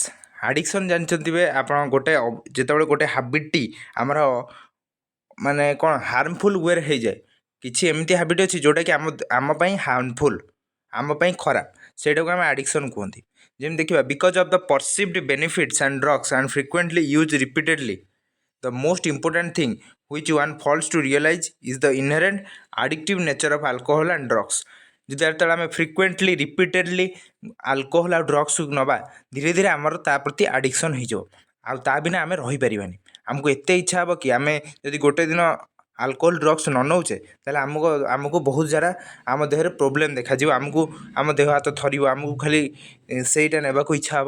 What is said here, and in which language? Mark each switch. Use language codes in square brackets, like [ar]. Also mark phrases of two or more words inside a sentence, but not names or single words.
[or] ଆଡ଼ିକ୍ସନ୍ ଜାଣିଛନ୍ତି ଆପଣ ଗୋଟେ ଯେତେବେଳେ ଗୋଟେ ହାବିଟ୍ଟି ଆମର ମାନେ କ'ଣ [en] harmful way [or] ହେଇଯାଏ, କିଛି ଏମିତି ହାବିଟ୍ ଅଛି ଯେଉଁଟାକି ଆମ ପାଇଁ ହାର୍ମଫୁଲ୍, ଆମ ପାଇଁ ଖରାପ, ସେଇଟାକୁ ଆମେ ଆଡ଼ିକ୍ସନ୍ କୁହନ୍ତି। ଯେମିତି ଦେଖିବା [en] because of the perceived benefits and drugs and frequently use repeatedly the most important thing which one falls to realize is the inherent addictive nature of alcohol and drugs। [or] ଯେତେବେଳେ ଆମେ [en] frequently repeatedly [or] ଆଲକୋହଲ ଆଉ ଡ୍ରଗ୍ସକୁ ନେବା ଧୀରେ ଧୀରେ ଆମର ତା ପ୍ରତି ଆଡ଼ିକ୍ସନ୍ ହେଇଯିବ, ଆଉ ତା ବିନା ଆମେ ରହିପାରିବାନି। ଆମକୁ ଏତେ ଇଚ୍ଛା ହେବ କି ଆମେ ଯଦି ଗୋଟେ ଦିନ ଆଲକୋହଲ ଡ୍ରଗ୍ସ ନ ନେଉଛେ ତାହେଲେ ଆମକୁ ବହୁତ ସାରା ଆମ ଦେହରେ ପ୍ରୋବ୍ଲେମ୍ ଦେଖାଯିବ, ଆମ ଦେହ ହାତ ଥରିବ, ଆମକୁ ଖାଲି ସେଇଟା ନେବାକୁ ଇଚ୍ଛା ହେବ।